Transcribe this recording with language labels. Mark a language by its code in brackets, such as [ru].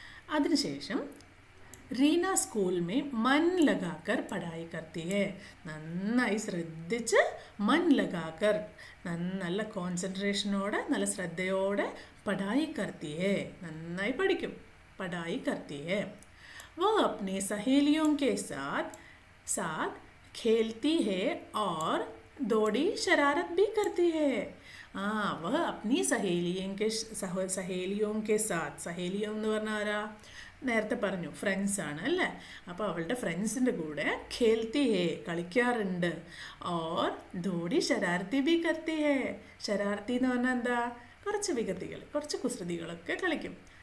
[ml] അതിനുശേഷം Reena school may മൻ ലഗാക്കർ പഠായി കർത്തി ഹേ, നന്നായി ശ്രദ്ധിച്ച് മൻ ലഗാക്കർ, നല്ല കോൺസെൻട്രേഷനോടെ നല്ല ശ്രദ്ധയോടെ പഠായി കർത്തി ഹേ, നന്നായി പഠിക്കും, പഠായി കർത്തി ഹേ. [hi] वो अपने सहेलियों के साथ खेलती है और थोड़ी शरारत भी करती है. वह अपनी [ml] സഹേലിയോं के साथ, സഹേലിയോ എന്ന് പറഞ്ഞാൽ ആരാ, നേരത്തെ പറഞ്ഞു ഫ്രണ്ട്സാണ് അല്ലേ, അപ്പോൾ അവളുടെ ഫ്രണ്ട്സിൻ്റെ കൂടെ ഖേൽത്തി ഹേ, കളിക്കാറുണ്ട്. ഓർ ധോടി ശരാർത്തി ബി കർത്തി ഹേ, ശരാർത്തി എന്ന് പറഞ്ഞാൽ എന്താ, കുറച്ച് വികൃതികൾ, കുറച്ച് കുസൃതികളൊക്കെ കളിക്കും.